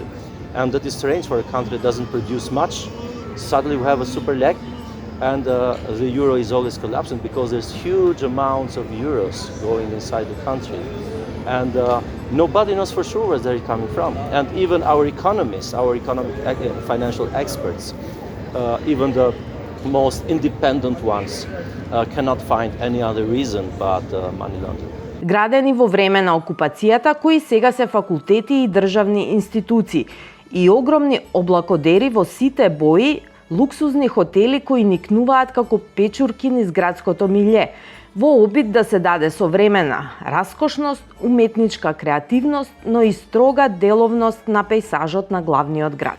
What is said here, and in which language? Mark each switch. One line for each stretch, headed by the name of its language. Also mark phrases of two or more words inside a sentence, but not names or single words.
English: And that is strange for a country that doesn't produce much. Suddenly we have a super lek, and the euro is always collapsing because there's huge amounts of euros going inside the country. And nobody knows for sure where they're coming from. And even our economists, our economic financial experts, even the most independent ones, cannot find any other reason but money laundering.
Macedonian: Градени во време на окупацијата, кои сега се факултети и државни институции и огромни облакодери во сите бои, луксузни хотели кои никнуваат како печурки низ градското милје, во обид да се даде современа раскошност, уметничка креативност, но и строга деловност на пејзажот на главниот град.